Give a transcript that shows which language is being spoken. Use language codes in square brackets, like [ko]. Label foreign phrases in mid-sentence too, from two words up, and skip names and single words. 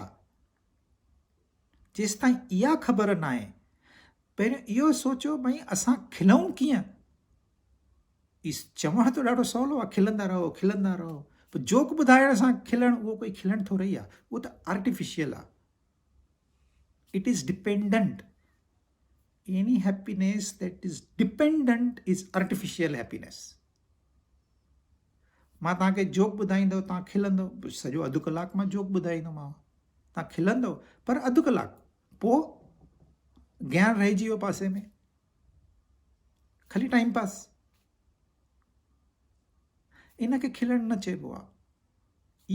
[sd] जेसिताईं इहा ख़बर न आहे, पहिरियों इहो सोचो भई असां खिलऊं कीअं। चवण त ॾाढो सवलो आहे, खिलंदा रहो, खिलंदा रहो। पर जोक ॿुधाइण सां खिलण, उहो कोई खिलण थोरी आहे, उहो त आर्टिफिशियल आहे। [en] It is dependent. Any happiness that is dependent is artificial happiness. [sd] मां तव्हांखे जोक ॿुधाईंदव, तव्हां खिलंदव, सॼो अधु कलाकु मां जोक ॿुधाईंदोमांव, तव्हां खिलंदव, पर अधु कलाकु, पोइ ज्ञान रहिजी वियो पासे में, ख़ाली [en] time pass. [sd] इनखे खिलण न चइबो आहे।